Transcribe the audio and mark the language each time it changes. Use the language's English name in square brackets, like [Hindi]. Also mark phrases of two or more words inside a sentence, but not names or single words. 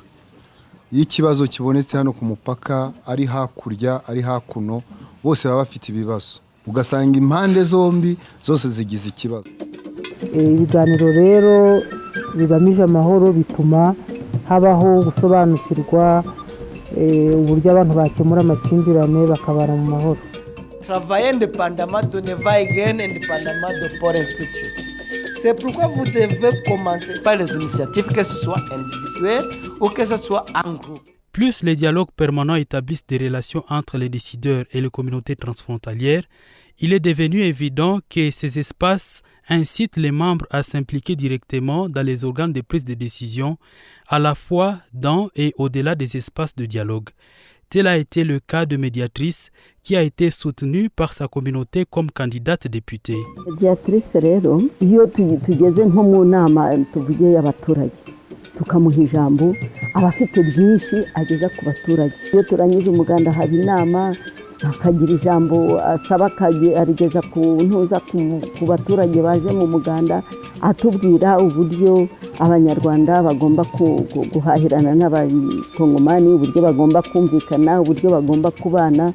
[Kinyarwanda] Iyo ikibazo kibonetse hano ku mupaka ari hakurya ari hakuno, bose baba bafite ibibazo. Ugasanga impande zombi zose zigize ikibazo. Ibiganiro rero bigamije amahoro bituma habaho gusobanukirwa uburyo abantu bakemura amakimbirane bakabana mu mahoro. [French] Travailler indépendamment de va-et-vient indépendamment de Port Institute. C'est pourquoi vous devez commencer par les initiatives, que ce soit individuelles ou que ce soit en groupe. Plus les dialogues permanents établissent des relations entre les décideurs et les communautés transfrontalières, il est devenu évident que ces espaces incitent les membres à s'impliquer directement dans les organes de prise de décision, à la fois dans et au-delà des espaces de dialogue. Tel a été le cas de Mediatrice, qui a été soutenue par sa communauté comme candidate députée. [Kinyarwanda] Mediatrice rero, iyo tugeze nko mu nama tuvuge y'abaturage, tukamuha ijambo, abafite byinshi ageza ku baturage. Iyo turanyije umuganda haba inama, akagira ijambo asaba arigeza ku ntuza ku baturage baje mu muganda, atubwira uburyo abanyarwanda bagomba guhahirana n'abakongomani, uburyo bagomba kumvikana, uburyo bagomba kubana.